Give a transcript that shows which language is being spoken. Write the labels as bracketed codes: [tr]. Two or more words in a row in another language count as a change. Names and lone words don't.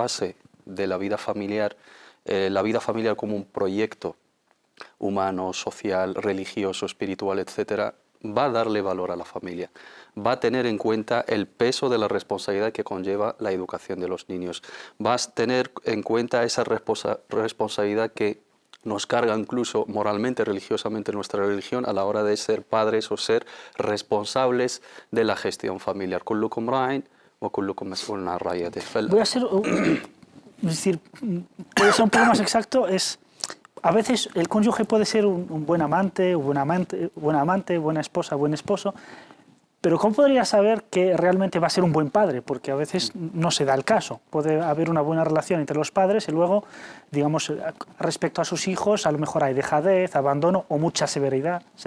[es] base de la vida familiar como un proyecto humano, social, religioso, espiritual, etcétera, va a darle valor a la familia, va a tener en cuenta el peso de la responsabilidad que conlleva la educación de los niños, va a tener en cuenta esa responsabilidad que nos carga incluso moralmente, religiosamente nuestra religión a la hora de ser padres o ser responsables de la gestión familiar. [ar] كلكم راع وكلكم مسؤول عن رعيته. [es] Voy a ser, es decir, puede ser un poco más exacto, a veces el cónyuge puede ser un buen amante, buena amante, buena esposa, buen esposo, pero ¿cómo podría saber que realmente va a ser un buen padre? Porque a veces no se da el caso. Puede haber una buena relación entre los padres y luego, digamos, respecto a sus hijos, a lo mejor hay dejadez, abandono o mucha severidad.